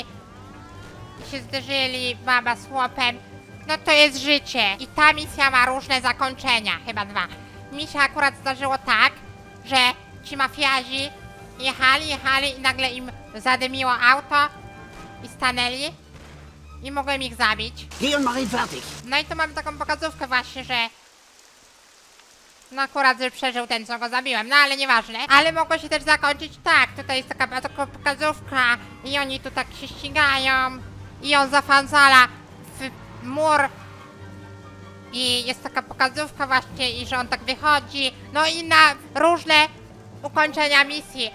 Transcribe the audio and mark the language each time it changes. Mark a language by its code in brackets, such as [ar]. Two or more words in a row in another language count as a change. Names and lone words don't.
[pl] Się zderzyli, baba z chłopem. No to jest życie. I ta misja ma różne zakończenia, chyba 2. Mi się akurat zdarzyło tak, że ci mafiazi jechali i nagle im zadymiło auto i stanęli i mogłem ich zabić. [de] Geh und mach ihn fertig. [pl] No i tu mamy taką pokazówkę właśnie, że no akurat, że przeżył ten, co go zabiłem, no ale nieważne. Ale mogło się też zakończyć tak, tutaj jest taka pokazówka i oni tu tak się ścigają i on zafanzala w mur i jest taka pokazówka właśnie i że on tak wychodzi, no i na różne ukończenia misji.